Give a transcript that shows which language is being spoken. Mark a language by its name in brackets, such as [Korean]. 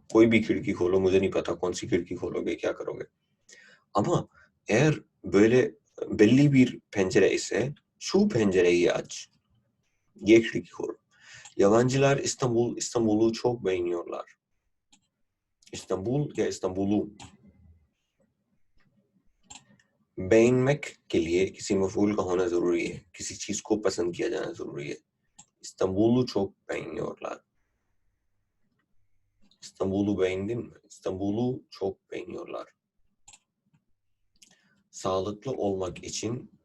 [Hindi] कोई भी खिड़की खोलो, मुझे नहीं पता कौन सी खिड़की खोलोगे, क्या करोगे. [Turkish] Ama eğer böyle belli bir pencere ise şu pencereyi aç, [Hindi] ye खिड़की खोलो. [Turkish] Yabancılar İstanbul'u çok beğeniyorlar. İstanbul या İstanbul'u. [Hindi] बेइनमेक के लिए किसी मफूल का होना जरूरी है, किसी चीज को पसंद किया जाना जरूरी है. [Turkish] İstanbul'u çok beğeniyorlar. İstanbul'u beğendin mi? İstanbul'u çok beğeniyorlar. Sağlıklı olmak için